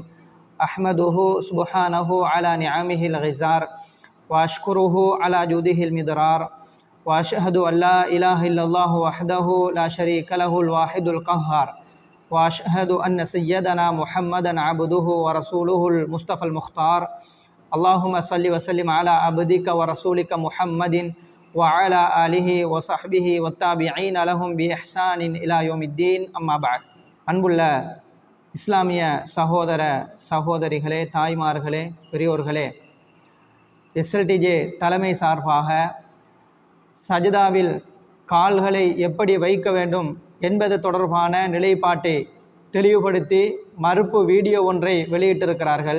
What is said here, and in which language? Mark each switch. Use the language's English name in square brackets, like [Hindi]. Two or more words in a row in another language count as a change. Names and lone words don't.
[Arabic] أحمده سبحانه على نعمه الغزار وأشكره على جوده المدرار وأشهد أن لا إله إلا الله وحده لا شريك له الواحد القهار وأشهد أن سيدنا محمدا عبده ورسوله المصطفى المختار. اللهم صل وسلم على عبدك ورسولك محمد وعلى آله وصحبه والتابعين لهم بإحسان إلى يوم الدين. أما بعد. [Tamil] அன்புள்ள இஸ்லாமிய சகோதர சகோதரிகளே, தாய்மார்களே, பெரியோர்களே, எஸ்எல்டிஜே தலைமை சார்பாக சஜிதாவில் கால்களை எப்படி வைக்க வேண்டும் என்பது தொடர்பான நிலைப்பாட்டை தெளிவுபடுத்தி மறுப்பு வீடியோ ஒன்றை வெளியிட்டிருக்கிறார்கள்.